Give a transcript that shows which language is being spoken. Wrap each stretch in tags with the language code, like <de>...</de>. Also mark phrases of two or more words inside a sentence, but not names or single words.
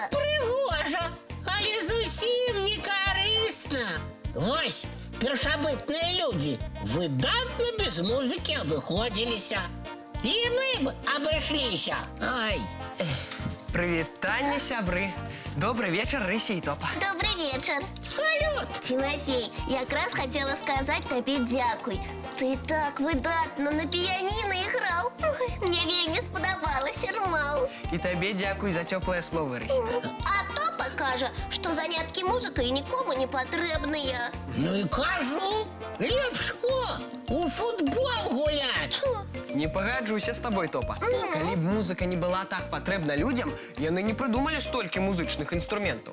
<be>Прыгожа, але зусім не карысна. Вось, першабытныя людзі выдатна без музыкі абыходзіліся. І мы б абышліся. Ай. Прывітанне, сябры.</be> <ru>Добрый вечер, Рыся и Топа. Добрый вечер. Салют! Тимофей, якраз хотела сказать тебе дякуй.</ru> <be>Ты так выдатно на піяніна іграў. Мне вельмі спадабалася, рмаў.</be> <ru>И тебе дякуй за теплые слова, Рысь.</ru> <be>А Топа кажа, што заняткі музыкай нікому не патрэбныя. Ну і кажу, лепш у футбол гуляць. Не пагаджуся з тобой, Топа. Калі б музыка не была так патрэбна людям, яны не придумалі столькі музычных інструментаў.</be>